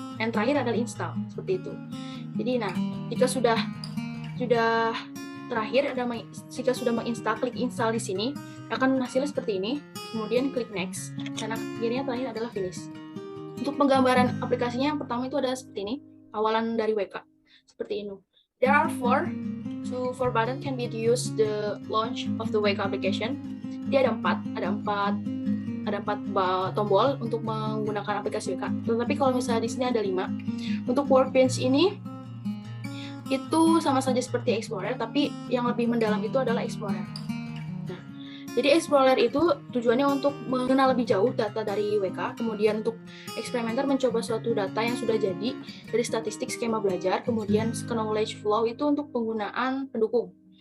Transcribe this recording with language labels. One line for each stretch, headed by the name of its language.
Indonesian: Dan terakhir adalah install, seperti itu. Jadi nah, jika sudah terakhir jika sudah menginstal, klik install di sini, akan hasilnya seperti ini. Kemudian klik next, dan akhirnya terakhir adalah finish. Untuk penggambaran aplikasinya yang pertama itu ada seperti ini, awalan dari WK, seperti ini.
English: There are four button can be used the launch of the WK application.
Indonesian: Dia ada empat tombol untuk menggunakan aplikasi WK. Tetapi kalau misalnya di sini ada 5. Untuk workbench ini itu sama saja seperti Explorer, tapi yang lebih mendalam itu adalah Explorer. Nah, jadi Explorer itu tujuannya untuk mengenal lebih jauh data dari WK, kemudian untuk eksperimenter mencoba suatu data yang sudah jadi dari statistik skema belajar, kemudian knowledge flow itu untuk penggunaan pendukung.